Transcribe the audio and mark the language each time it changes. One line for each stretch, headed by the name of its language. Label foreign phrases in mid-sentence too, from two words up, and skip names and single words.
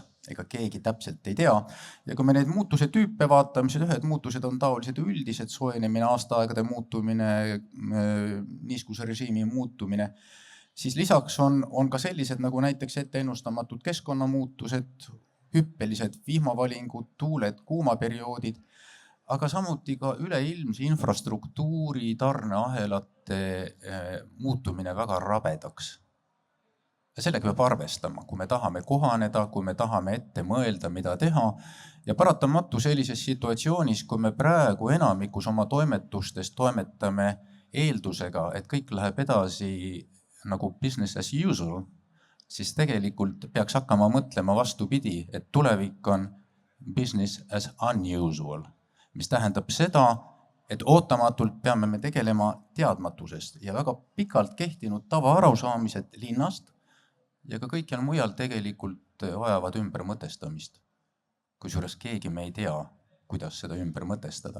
Estonian: Ega keegi täpselt ei tea. Ja kui me neid muutuse tüüpe vaatame, siis ühed muutused on taolised üldised, soojenemine, aastaaegade muutumine, niiskuse režiimi muutumine, siis lisaks on ka sellised nagu näiteks ette ennustamatud keskkonnamuutused, hüppelised vihmavalingud, tuuled, kuumaperioodid, aga samuti ka üleilmse infrastruktuuri tarneahelate muutumine väga rabedaks. Ja sellega peab arvestama, kui me tahame kohaneda, kui me tahame ette mõelda, mida teha. Ja paratamatu sellises situatsioonis, kui me praegu enamikus oma toimetustes toimetame eeldusega, et kõik läheb edasi nagu
English: business as usual,
Estonian: siis tegelikult peaks hakkama mõtlema vastupidi, et tulevik on
English: business as unusual,
Estonian: mis tähendab seda, et ootamatult peame me tegelema teadmatusest ja väga pikalt kehtinud tavaarusaamised linnast ja ka kõikjal mujal tegelikult vajavad ümber mõtestamist. Kusjuures keegi me ei tea, kuidas seda ümber mõtestada.